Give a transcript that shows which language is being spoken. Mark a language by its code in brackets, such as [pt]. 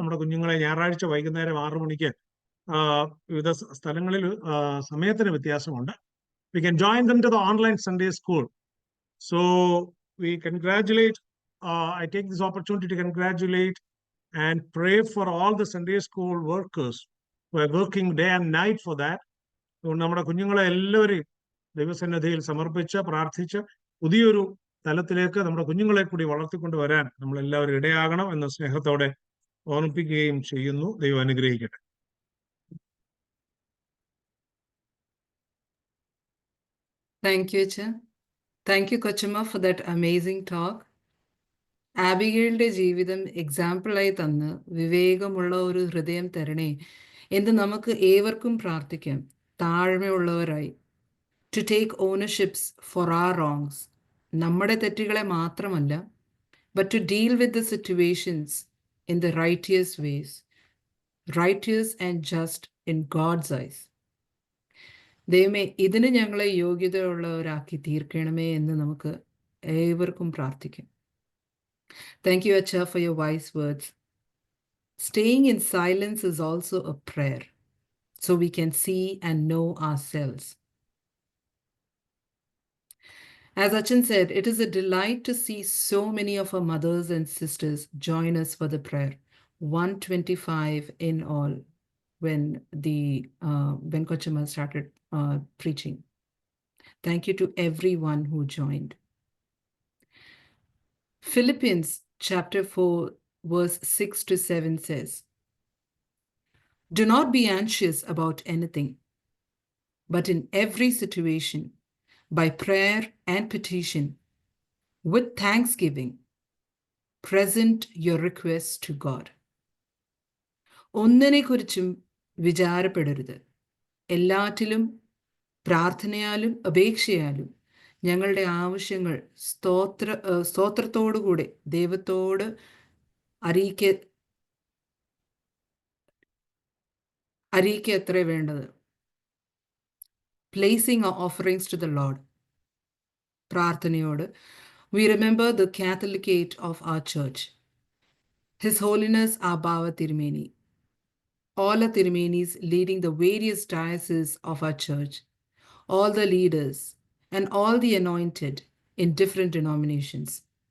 [ml] നമ്മുടെ കുഞ്ഞുങ്ങളെ ഞായറാഴ്ച വൈകുന്നേരം 6 മണിക്ക് വിവിധ സ്ഥലങ്ങളിൽ സമയത്തിന് വ്യത്യാസമുണ്ട്. [en] We can join them to the online Sunday school. So we congratulate, I take this opportunity to congratulate and pray for all the Sunday school workers who are working day and night for that. [ml] നമ്മുടെ കുഞ്ഞുങ്ങളെ എല്ലാവരെയും ദൈവസന്നിധിയിൽ സമർപ്പിച്ച് പ്രാർത്ഥിച്ച് പുതിയൊരു തലത്തിലേക്ക് നമ്മുടെ കുഞ്ഞുങ്ങളെ കൂടി വളർത്തിക്കൊണ്ട് വരാൻ നമ്മൾ എല്ലാവരും ഇടയാകണം എന്ന സ്നേഹത്തോടെ ഓർമ്മിപ്പിക്കുകയും ചെയ്യുന്നു. ദൈവം അനുഗ്രഹിക്കട്ടെ. [en] Thank you, Cha. Thank you, Kochama, for that amazing talk. [ml] ആബിഗയിലിന്റെ ജീവിതം എക്സാമ്പിളായി തന്ന് വിവേകമുള്ള ഒരു ഹൃദയം തരണേ എന്ന് നമുക്ക് ഏവർക്കും പ്രാർത്ഥിക്കാം. താഴ്മയുള്ളവരായി [en] to take ownerships for our wrongs, [ml] നമ്മുടെ തെറ്റുകളെ മാത്രമല്ല, [en] But to deal with the situations in the righteous ways, righteous and just in God's eyes. [ml] ദൈവമേ, ഇതിന് ഞങ്ങളെ യോഗ്യതയുള്ളവരാക്കി തീർക്കണമേ എന്ന് നമുക്ക് ഏവർക്കും പ്രാർത്ഥിക്കാം. [en] Thank you, Acha, for your wise words. Staying in silence is also a prayer, so we can see and know ourselves. As Achan said, it is a delight to see so many of our mothers and sisters join us for the prayer. 125 in all when Kochama started preaching. Thank you to everyone who joined. Philippians chapter 4 verse 6 to 7 says, "Do not be anxious about anything, but in every situation, by prayer and petition, with thanksgiving, present your requests to God." [ml] ഒന്നിനെക്കുറിച്ചും വിചാരപ്പെടരുത്, എല്ലാറ്റിലും പ്രാർത്ഥനയാലും അപേക്ഷയാലും ഞങ്ങളുടെ ആവശ്യങ്ങൾ സ്തോത്രത്തോടുകൂടെ ദൈവത്തോട് അറിയിക്കുക അത്രേ വേണ്ടത്. [en] placing our offerings to the Lord. [ml] പ്രാർത്ഥനയോട് [en] we remember the Catholicate of our church, His Holiness Ababa Tirumeni, all the Tirumenis leading the various dioceses of our church, all the leaders, and all the anointed in different denominations,